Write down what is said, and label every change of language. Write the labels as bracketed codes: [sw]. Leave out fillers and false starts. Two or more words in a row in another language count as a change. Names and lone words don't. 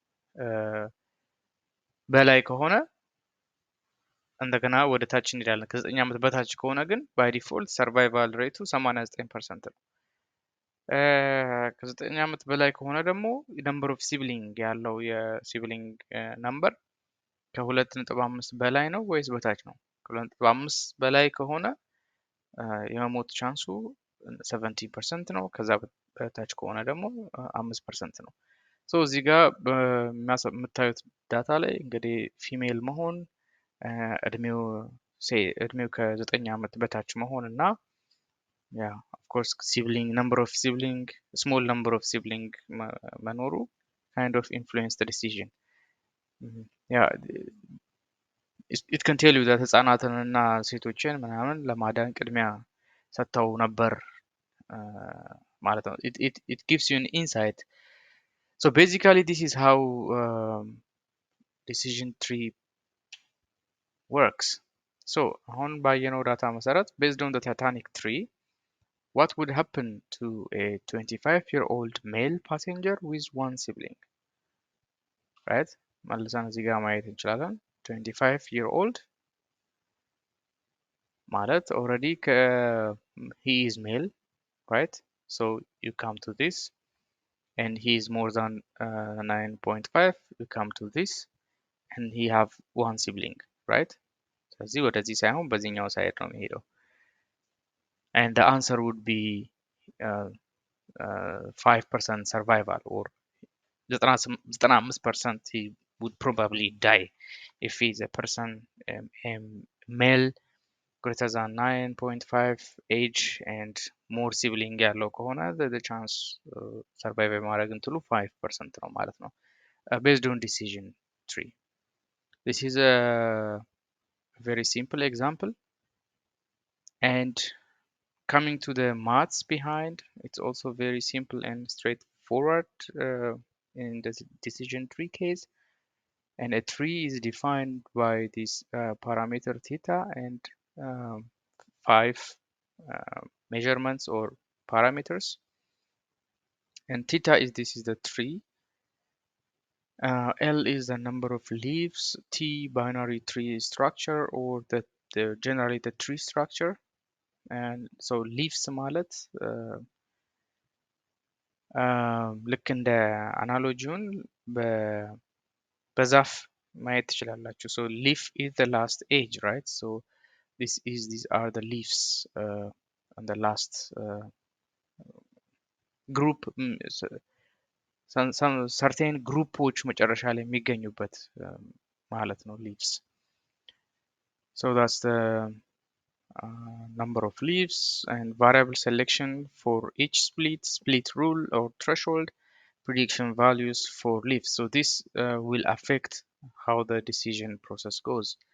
[am] በላይ ከሆነ እንደገና ወደ ታች እንሄዳለን ከ9 ዓመት በታች ከሆነ ግን [en] by default survival rate [am] 89% ነው ከ9 ዓመት በላይ ከሆነ ደግሞ [en] number of sibling [am] ያለው የሲብሊንግ ነምበር ከ2.5 በላይ ነው ወይስ በታች ነው ከ2.5 በላይ ከሆነ የመሞት ቻንሱ 70% ነው ከዛ በታች ከሆነ ደግሞ 5% ነው ሶ እዚህ ጋር የምታዩት ዳታ ላይ እንግዲህ ፊሜል መሆን እድሜው ከ9 ዓመት በታች መሆን እና [en] of course sibling number of sibling small number of sibling [am] መኖሩ [en] kind of influence the decision it can tell you that [am] ህፃናትንና ሴቶችን ምናምን ለማዳን ቅድሚያ ሰጥተው ነበር ማለት [en] ነው it gives you an insight so basically this is how decision tree works so [am] አሁን ባየነው ዳታ መሰረት [en] based on the Titanic tree what would happen to a 25-year-old male passenger with one sibling right [am] መልሰን እዚህ ጋር ማየት እንችላለን [en] 25-year-old ማለት already he is male right so you come to this and he is more than 9.5 you come to this and he have one sibling right [am] ስለዚህ ወደዚህ ሳይሆን በዚህኛው ሳይድ ነው የሚሄደው [en] and the answer would be 5% survival or 95% he would probably die if he's a person male greater than 9.5 age and more sibling [am] ያለው ከሆነ [en] the chance survive [am] ማድረግ እንትሉ 5% ነው ማለት ነው [en] based on decision tree this is a very simple example and coming to the maths behind it's also very simple and straightforward in the decision tree case and a tree is defined by this parameter theta and 5 measurements or parameters and theta this is the tree L is the number of leaves T binary tree structure or the generally the tree structure and so leaves ማለት [am] ልክ እንደ አናሎጂውን በዛፍ ማየት ትችላላችሁ [en] so leaf is the last age right so these are the leaves on the last group some certain [am] ግሩፖች መጨረሻ ላይ የሚገኙበት ማለት ነው [en] leaves so that's the number of leaves and variable selection for each split rule or threshold prediction values for leaves so this will affect how the decision process goes